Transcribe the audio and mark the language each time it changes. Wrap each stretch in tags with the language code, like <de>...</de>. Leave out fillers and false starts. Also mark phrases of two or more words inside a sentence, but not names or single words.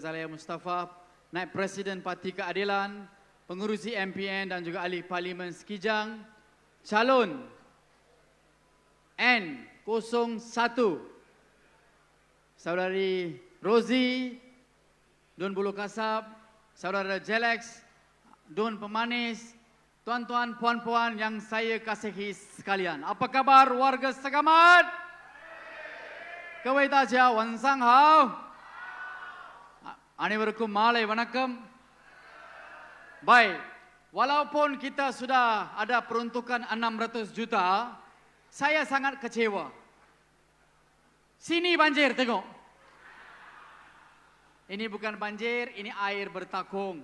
<ms>Zalaya Mustafa, Naib Presiden Parti Keadilan, pengurusi MPN dan juga ahli Parlimen Sekijang, calon N01, Saudari Rozi, Dun Bulu Kasab, Saudara Jelex, Dun Pemanis, tuan-tuan, puan-puan yang saya kasihi sekalian. Apa kabar warga Segamat?</ms> <zh>各位大家晚上好.</zh> <ta>அனைவருக்கும் மாலை வணக்கம்.</ta> <ms>Baik, walaupun kita sudah ada peruntukan 600 juta, saya sangat kecewa. Sini banjir, tengok. Ini bukan banjir, ini air bertakung.</ms>